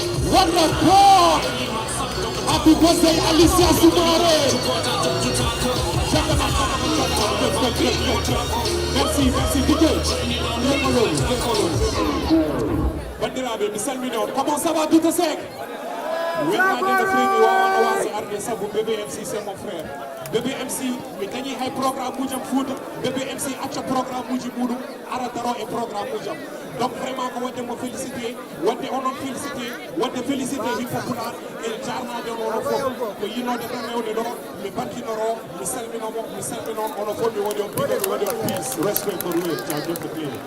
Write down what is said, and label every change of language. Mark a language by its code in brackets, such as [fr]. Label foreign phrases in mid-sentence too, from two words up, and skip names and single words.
[en] What the fuck? Happy birthday, Alicia Soumare. [fr] Merci, merci, DJ. [ff] Bandiraɓe, mi salmini on. [fr] Comment ça va, Douta Seck? [ff] Welnade no feewi, wawano wasi arde, sabu B B M C [fr] c'est mon frère. [ff] B B M C, mi dañi hay programme uji am Fouta. B B M C acca programme uji muɗum, ara daro e programme uji am. [fr] Donc vraiment [ff] ko wadde mo félicité, wadde onon félicité, wadde félicité hip hop pulaar e jarnade on onon fof. Ko yinode tan rewde ɗo, mi barkinoro, mi salminomo, mi salminon onon fof, mi waɗi on piɗo, mi waɗi on [en] peace, respect for real, [ff] jaajëf ko ɗi.